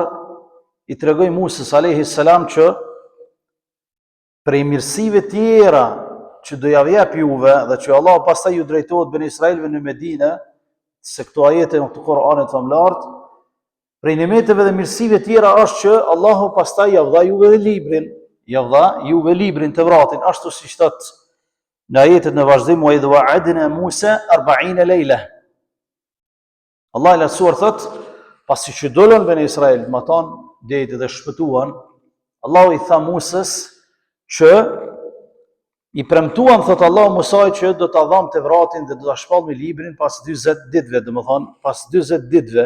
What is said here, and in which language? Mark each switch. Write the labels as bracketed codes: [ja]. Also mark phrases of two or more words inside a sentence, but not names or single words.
[sq] i tregoi Musës [ar] عليه السلام [sq] që prej mirësive tjera që do ja jap juve dhe që Allah pastaj ju drejtohet ben Israilëve në Medinë, se këto ajete në Kur'anit famlart, prej nimeteve dhe mirësive tjera është që Allahu pastaj ja dha juve librin, Tevratin, ashtu siç thotë në ajetet në vazhdim, [ar] وإذ واعدنا موسى 40 ليلة. [sq] Allah i lartësuar thot, pasi që dolën ben Israil, më thonë deti dhe shpëtuan, Allahu i tha Musës që i premtuan, thot Allahu Musaj, që do ta dham Tevratin dhe do ta shpall me librin pas 40 ditëve, domethënë pas 40 ditëve.